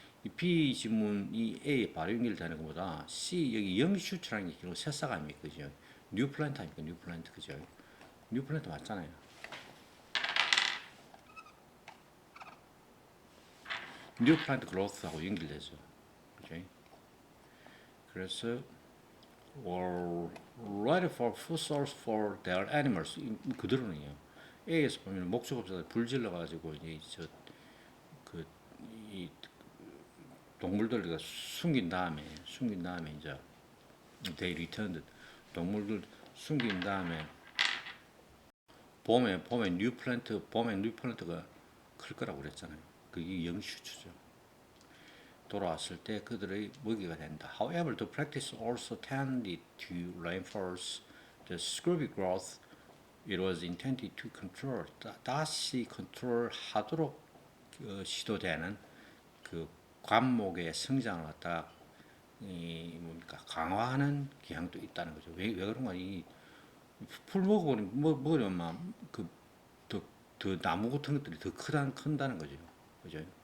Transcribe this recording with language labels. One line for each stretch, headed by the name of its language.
Korean: 이 B 지문이 A에 바로 연결되는 것보다 C 여기 영슈트라는 게 결국 새싹 아닙니까, 그죠? 뉴 플랜트 아닙니까, 뉴 플랜트, 그죠? 뉴 플랜트 맞잖아요. 뉴 플랜트 그로스하고 연결되죠, 그죠? 그래서
English: or ready for food source for their animals
Korean: 그대로는요. A에서 보면 목적업자들 불질러 가지고 이제 저그이 동물들을 숨긴 다음에 이제
English: they returned
Korean: 동물들 숨긴 다음에 봄에 뉴 플랜트가 클 거라고 그랬잖아요. 그게 영슈추죠. 돌아왔을 때 그들의 먹이가 된다.
English: However, the practice also tended to reinforce the scurvy growth it was intended to control.
Korean: 다시 컨트롤하도록 시도되는 그 관목의 성장을 갖다 이 뭡니까 강화하는 경향도 있다는 거죠. 왜 그런가 이풀 먹으면 그더 나무 같은 것들이 더 큰다는 거죠. 그죠?